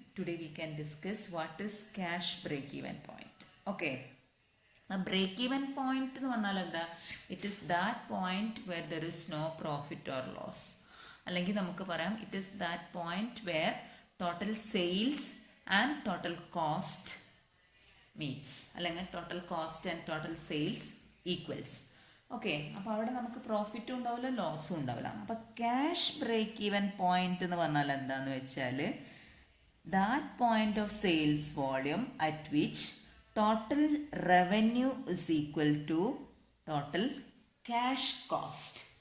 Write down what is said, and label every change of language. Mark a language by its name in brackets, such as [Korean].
[English] Today we can discuss what is cash break-even point. Okay. [Malayalam] A break-even point എന്ന് പറഞ്ഞാൽ എന്താ? [English] It is that point where there is no profit or loss. [Malayalam] അല്ലെങ്കിൽ നമുക്ക് പറയാം [English] it is that point where total sales and total cost meets. അല്ലെങ്കിൽ total cost and total sales equals. [Malayalam] Okay, അപ്പോൾ അവിടെ നമുക്ക് പ്രോഫിറ്റും ഉണ്ടാവില്ല ലോസും ഉണ്ടാവില്ല. അപ്പോൾ ക്യാഷ് ബ്രേക്ക് ഈവൻ പോയിന്റ് എന്ന് പറഞ്ഞാൽ എന്താന്ന് വെച്ചാൽ [English] That point of sales volume at which total revenue is equal to total cash cost.